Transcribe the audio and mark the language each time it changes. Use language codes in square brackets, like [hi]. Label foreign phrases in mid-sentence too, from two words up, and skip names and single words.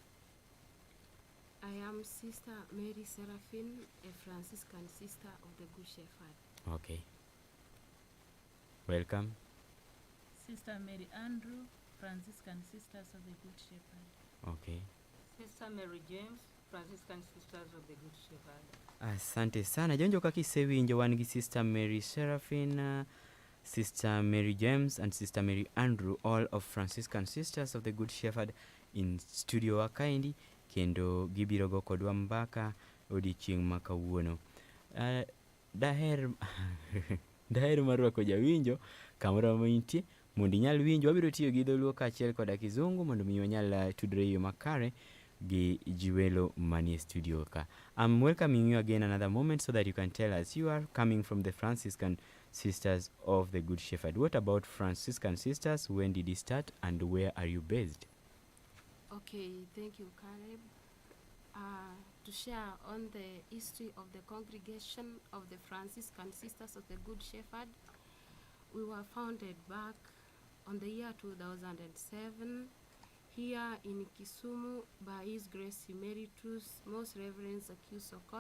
[en] I am Sister Mary Seraphine, a Franciscan sister of the Good Shepherd. Okay. Welcome. Sister Mary Andrew, Franciscan Sisters of the Good Shepherd. Okay. Sister Mary James, Franciscan Sisters of the Good Shepherd. [sw] Asante sana. [luo] Jonjo kakisewinjo wan gi Sister Mary Seraphine, Sister Mary James and Sister Mary Andrew, [en] all of [luo] Franciscan Sisters of the Good Shepherd in studio wa kaendi kendo gibiro go kodwa mbaka odiochieng' ma kawuono. Daher marwako jawinjo kamoro maintie mondo inyal winjo. Wabiro tiyo gi dholuo kaachiel koda kizungu mondo mi onyal tudre yo makare gi jiwelo manie studio ka. [en] I'm welcoming you again another moment so that you can tell us you are coming from the Franciscan Sisters of the Good Shepherd. What about Franciscan Sisters? When did it start and where are you based? Okay, thank you, Caleb. To share on the history of the congregation of the Franciscan Sisters of the Good Shepherd, we were founded back on the year 2007 here in Kisumu by His Grace Emeritus Most Reverend Zacchaeus Okoth.